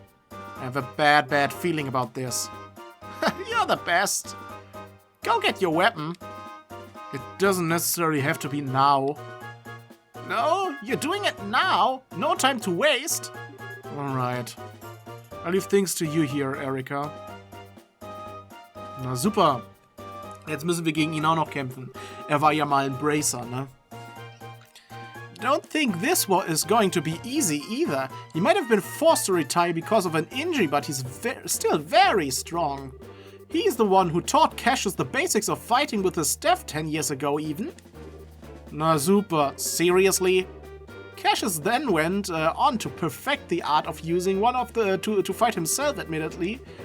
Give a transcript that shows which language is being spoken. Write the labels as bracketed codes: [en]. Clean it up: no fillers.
[en] I have a bad feeling about this. You're the best. Go get your weapon. It doesn't necessarily have to be now. No, you're doing it now. No time to waste. Alright. I leave things to you here, Erika. [de] Na super. Jetzt müssen wir gegen ihn auch noch kämpfen. Er war ja mal ein Bracer, ne? [en] Don't think this is going to be easy either. He might have been forced to retire because of an injury, but he's still very strong. He's the one who taught Cassius the basics of fighting with his staff 10 years ago even. [de] Na super, [en] seriously? Cassius then went on to perfect the art of using one of the to fight himself, admittedly.